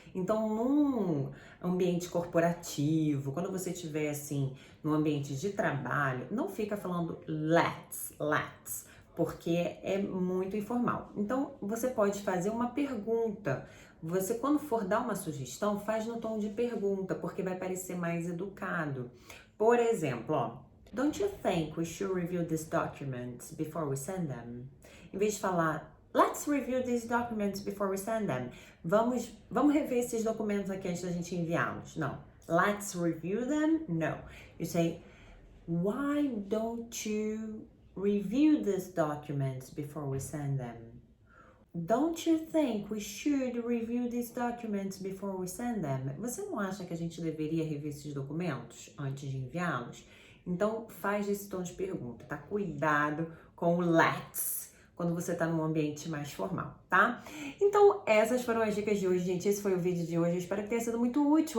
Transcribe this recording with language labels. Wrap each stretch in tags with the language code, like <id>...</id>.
<pt>Então, num ambiente corporativo, quando você estiver, assim, num ambiente de trabalho, não fica falando let's, porque é muito informal. Então, você pode fazer uma pergunta. Você, quando for dar uma sugestão, faz no tom de pergunta, porque vai parecer mais educado. Por exemplo, ó,</pt> <en>don't you think we should review these documents before we send them?</en> <pt>Em vez de falar</pt> <en>let's review these documents before we send them.</en> <pt>Vamos rever esses documentos aqui antes da gente enviá-los. Não.</pt> <en>Let's review them? No. You say, why don't you review these documents before we send them? Don't you think we should review these documents before we send them?</en> <pt>Você não acha que a gente deveria rever esses documentos antes de enviá-los? Então, faz esse tom de pergunta, tá? Cuidado com o let's quando você está num ambiente mais formal, tá? Então, essas foram as dicas de hoje, gente. Esse foi o vídeo de hoje. Eu espero que tenha sido muito útil.</pt>